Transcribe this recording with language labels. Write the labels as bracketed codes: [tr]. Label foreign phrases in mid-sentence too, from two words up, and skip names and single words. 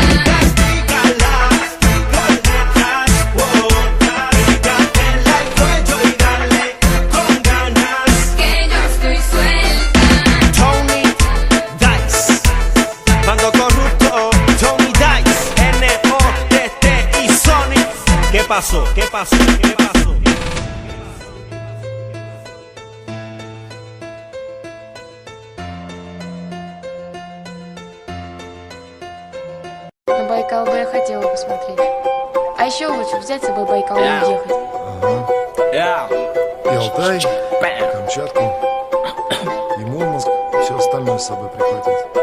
[es] Castígala por detrás, pégate el cuello y dale con ganas. Que yo estoy suelta. Tony Dice, Bando Corrupto, Tony Dice, N-O-T-T y Sonic. ¿Qué pasó? ¿Qué pasó? ¿Qué pasó? [ru] На Байкал бы я хотела посмотреть. А еще лучше взять с собой Байкал и уехать. И Алтай, и Камчатку, и Мурманск, и все остальное с собой прихватить.